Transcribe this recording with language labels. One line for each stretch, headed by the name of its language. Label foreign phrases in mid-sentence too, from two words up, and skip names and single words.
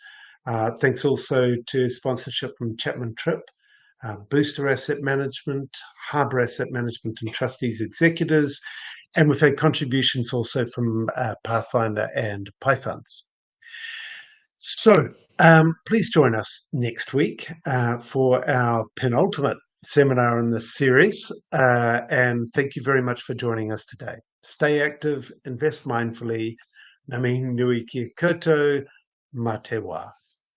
English: Thanks also to sponsorship from Chapman Tripp, Booster Asset Management, Harbour Asset Management and Trustees Executors, and we've had contributions also from Pathfinder and PyFunds. So please join us next week for our penultimate seminar in this series, and thank you very much for joining us today. Stay active, invest mindfully.
Māori: Ngā mihi nui ki koutou, mā te wā.